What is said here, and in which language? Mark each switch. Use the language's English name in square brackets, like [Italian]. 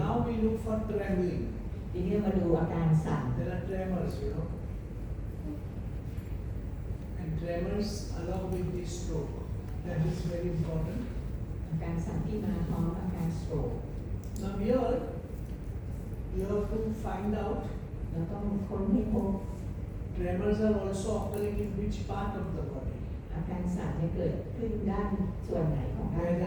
[English] Now we look for trembling. [Thai] ทีนี้มาดูอาการสั่น [English] There are tremors, you know. And tremors along with the stroke. That is very important. [Thai] อาการสั่นที่มาพร้อมอาการสโตรก [English] Now here, you have to find out [Thai] แล้วต้องค้นให้พบ [English] tremors are also occurring in which part of the body. [Thai] อาการสั่นจะเกิดขึ้นด้านส่วนไหนของร่างกา